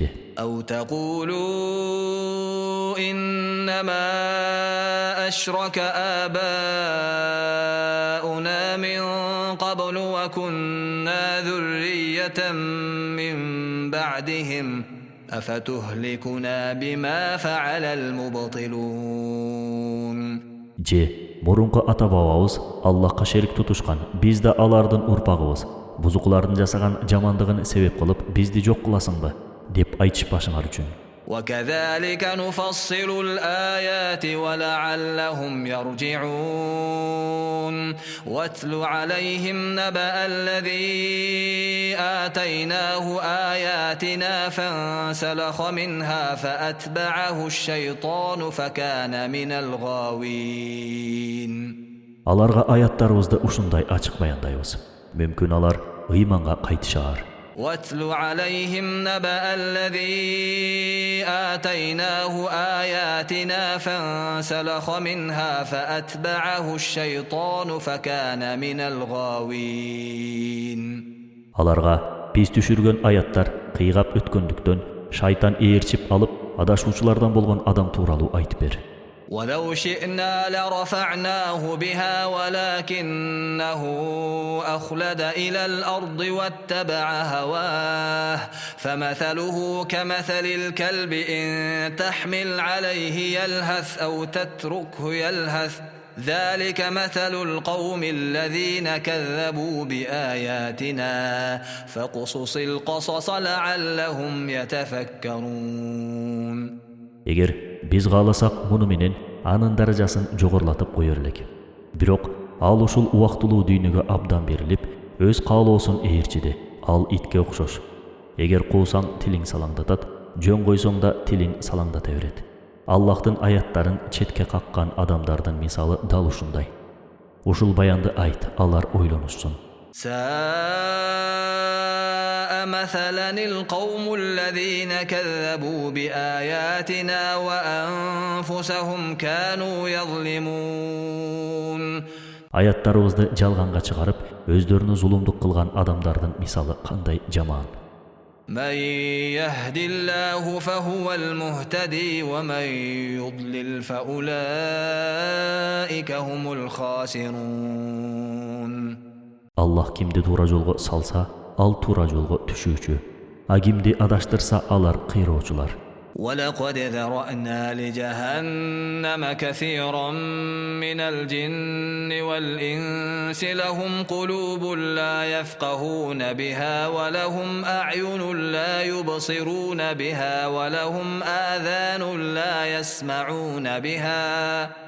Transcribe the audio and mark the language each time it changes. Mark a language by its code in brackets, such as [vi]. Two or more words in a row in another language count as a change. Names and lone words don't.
[ar] أو تقولوا إنما أشرك آباؤنا من قبل وكنا ذرية من بعدهم أفتهلكنا بما فعل المبطلون. [ky] Же мурунку ата бабабыз Аллахка шерик тутушкан, биз да алардын урпагыбыз. Бузуклардын жасаган жамандыгын себеп кылып, бизди жок кыласыңбы деп айтышпашыңар үчүн. [ar] وكذلك نفصل الآيات ولعلهم يرجعون واتل عليهم نبأ الذي آتيناه آياتنا فانسلخ منها فأتبعه الشيطان فكان من الغاوين. [ky] Аларга аяттарыбызды ушундай ачык баяндайбыз. Мүмкүн алар ыйманга кайтышар. [ar] واتل عليهم نبأ الذي آتيناه آياتنا فانسلخ منها فأتبعه الشيطان فكان من الغاوين. [ky] Аларга биз түшүргөн аяттар кыйгап өткөндүктөн шайтан ээрчип алып, адашуучулардан болгон адам тууралуу айтып бер. [ar] ولو شئنا لرفعناه بها ولكنه أخلد إلى الأرض واتبع هواه فمثله كمثل الكلب إن تحمل عليه يلهث أو تتركه يلهث ذلك مثل القوم الذين كذبوا بآياتنا فقصص القصص لعلهم يتفكرون. [ky] Эгер биз кааласак, муну менен анын даражасын жогорулатып коер элек. Бирок ал ушул убактылуу дүйнөгө абдан берилип, өз каалоосун ээрчиди. Ал итке окшош. Эгер куусаң, тилиң салаңдатат, жөн койсоң да тилиң салаңдата берет. Аллахтын аяттарын четке каккан адамдардын мисалы дал ушундай. Ушул баянды айт, алар ойлонушсун. [ar] مثلا القوم الذين كذبوا بآياتنا وأنفسهم كانوا يظلمون. [ky] Аяттарыбызды жалганга чыгарып, өздөрүнө зулумдук кылган адамдардын мисалы кандай жаман. [ar] من يهد الله فهو المهتدي ومن يضلل فأولئك هم الخاسرون. [ky] Аллах кимди туура жолго салса, ал туура жолго түшүүчү. А кимди адаштырса, алар кыйроочулар. [ar] ولقد ذرأنا لجهنم كثيرا من الجن والإنس لهم قلوب لا يفقهون بها ولهم أعين لا يبصرون بها ولهم آذان لا يسمعون بها